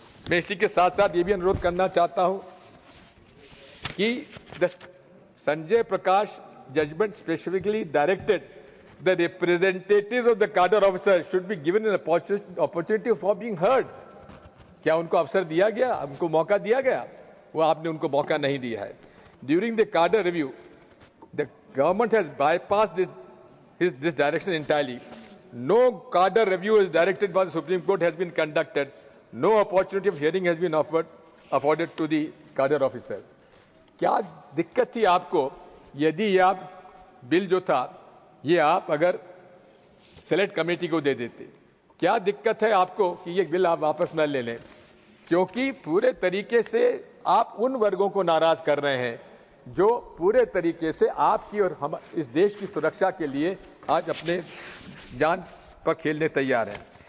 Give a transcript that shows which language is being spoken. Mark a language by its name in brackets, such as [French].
[Hindi] मैं इसी के साथ साथ ये भी अनुरोध करना चाहता हूं कि संजय प्रकाश judgement specifically directed [English] the representatives of the cadre officers should be given an opportunity for being heard. [Hindi] क्या उनको अवसर दिया गया, उनको मौका दिया गया? वो आपने उनको मौका नहीं दिया है। [English] During the cadre review, the government has bypassed this direction entirely. No cadre review is directed by the Supreme Court has been conducted. No opportunity of hearing has been afforded to the cadre officers. [Hindi] क्या दिक्कत थी आपको यदि आप bill जो था ये आप अगर सेलेक्ट कमेटी को दे देते? क्या दिक्कत है आपको कि ये बिल आप वापस न ले लें? क्योंकि पूरे तरीके से आप उन वर्गों को नाराज कर रहे हैं जो पूरे तरीके से आपकी और हम इस देश की सुरक्षा के लिए आज अपने जान पर खेलने तैयार हैं।